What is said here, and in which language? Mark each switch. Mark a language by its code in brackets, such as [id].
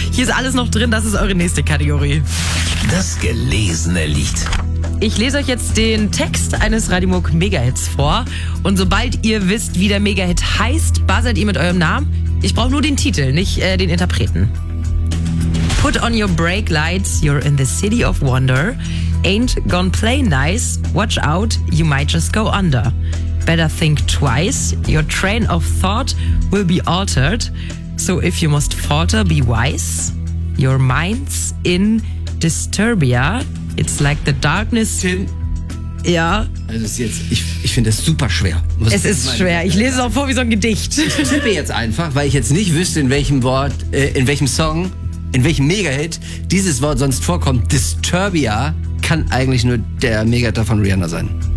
[de] Hier ist alles noch drin. Das ist eure nächste Kategorie. Das gelesene Lied. Ich lese euch jetzt den Text eines Radio Hamburg Megahits vor. Und sobald ihr wisst, wie der Megahit heißt, buzzert ihr mit eurem Namen. Ich brauche nur den Titel, nicht den Interpreten. [en] Put on your brake lights, you're in the city of wonder. Ain't gone play nice, watch out, you might just go under. Better think twice, your train of thought will be altered. So if you must falter, be wise. Your mind's in Disturbia, it's like the darkness... Tim. [de] Ja. Also ist jetzt, ich finde es super schwer. Es ist schwer. Ich lese es auch vor wie so ein Gedicht. Ich tippe jetzt einfach, weil ich jetzt nicht wüsste, in welchem Mega-Hit dieses Wort sonst vorkommt. Disturbia kann eigentlich nur der Mega-Hit von Rihanna sein.